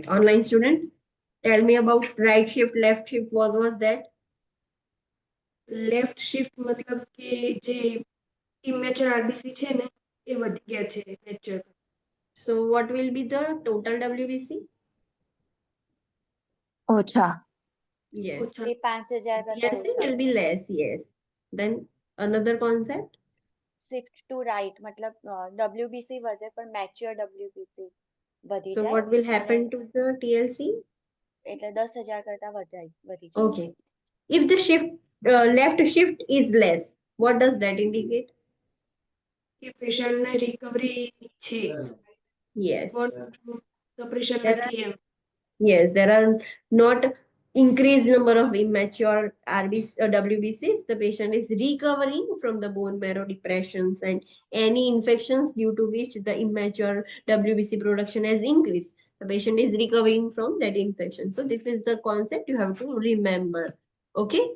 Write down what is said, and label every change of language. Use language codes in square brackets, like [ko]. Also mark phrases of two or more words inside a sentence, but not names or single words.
[en] Online student, tell me about right shift, left shift. What was that? left shift [gu] મતલબ કે જે [en] immature RBC [gu] છે ને એ વધી ગયા છે મેચ્યોર. [en] So what will be the total WBC? [gu] ઓછા. [en] Yes. [gu] એ 5,000 કરતા [en] BSC [gu] ઓછા. [en] will be less. Yes. Then another concept. shift to right [gu] મતલબ ડબ્લ્યુબીસી વધે પણ [en] mature WBC [gu] વધી [en] So [gu] જાય. [en] what will happen to the TLC? [gu] એટલે 10,000 કરતા વધી જાય. [en] Okay. If the left shift is less, what does that indicate? [gu] કે પેશન્ટને રિકવરી છે [en] Yes. [gu] સપરેશન [en] There [gu] નથી એમ. [en] Yes, there are not increased number of immature WBCs. The patient is recovering from the bone marrow depressions and any infections due to which the immature WBC production has increased. The patient is recovering from that infection. So this is the concept you have to remember.